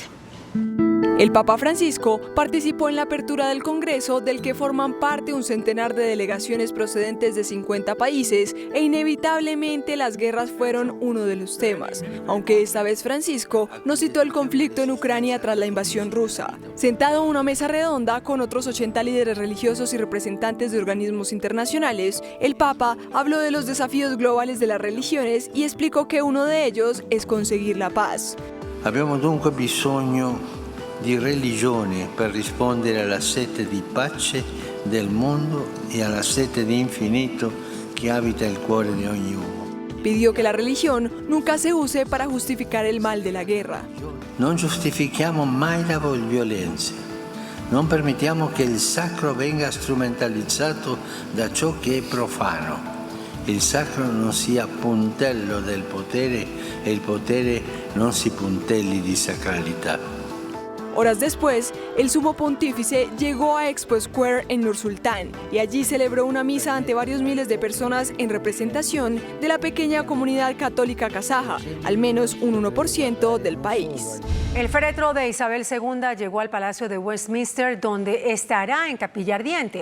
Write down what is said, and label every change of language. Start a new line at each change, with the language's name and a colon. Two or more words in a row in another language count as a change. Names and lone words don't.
Spanish: El Papa Francisco participó en la apertura del Congreso, del que forman parte un centenar de delegaciones procedentes de 50 países, e inevitablemente las guerras fueron uno de los temas, aunque esta vez Francisco no citó el conflicto en Ucrania tras la invasión rusa. Sentado en una mesa redonda con otros 80 líderes religiosos y representantes de organismos internacionales, el Papa habló de los desafíos globales de las religiones y explicó que uno de ellos es conseguir la paz.
Italian: Abbiamo dunque bisogno di religione per rispondere alla sete di pace del mondo e alla sete di infinito che abita il cuore di ogni uomo.
Spanish: Pidió que la religión nunca se use para justificar el mal de la guerra.
Italian: Non giustifichiamo mai la violenza. Non permettiamo che il sacro venga strumentalizzato da ciò che è profano. Il sacro non sia puntello del potere e il potere non si puntelli di sacralità.
Spanish: Horas después, el sumo pontífice llegó a Expo Square en Nur-Sultán y allí celebró una misa ante varios miles de personas en representación de la pequeña comunidad católica kazaja, al menos un 1% del país. El féretro de Isabel II llegó al Palacio de Westminster, donde estará en capilla ardiente.